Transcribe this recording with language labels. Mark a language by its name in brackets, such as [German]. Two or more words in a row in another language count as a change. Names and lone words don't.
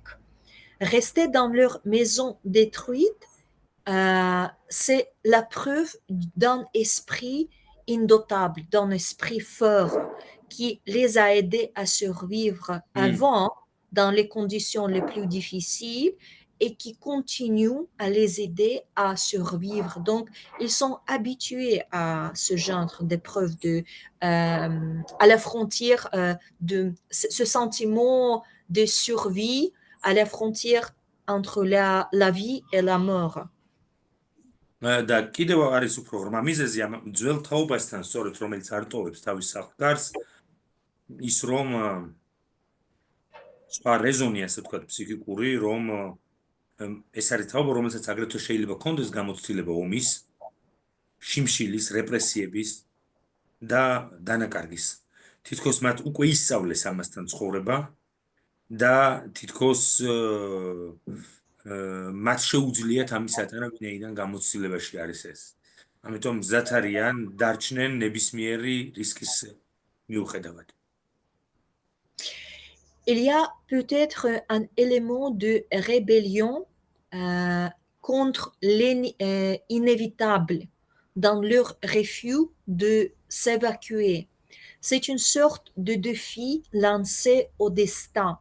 [French] Rester dans leur maison détruite, c'est la preuve d'un esprit indotable, d'un esprit fort qui les a aidés à survivre avant dans les conditions les plus difficiles et qui continue à les aider à survivre. Donc, ils sont habitués à ce genre d'épreuve à la frontière de ce sentiment de survie à la frontière entre la vie et la mort. [Georgian] და კიდევ არის უფრო ღრმა მიზეზი ამ ძველ თაობასთან სწორედ რომელიც არ ტოვებს თავის სახლ-კარს ის რომ სხვა რეზონი ასე ვთქვათ ფსიქიკური რომ ეს არის თაობა რომელსაც აგრეთვე შეიძლება კონდეს გამოცდილება ომის შიმშილის რეპრესიების და დანაკარგის თითქოს მათ უკვე ისწავლეს ამასთან ცხოვრება და თითქოს მათ შეუძლიათ ამისატანა ვინაიდან გამოცდილებაში არის ეს. ამიტომ მზად არიან დარჩნენ ნებისმიერი რისკის მიუხედავად. [French] Il y a peut-être un élément de rébellion contre l'inévitable. dans leur refus de s'évacuer. C'est une sorte de défi lancé au destin.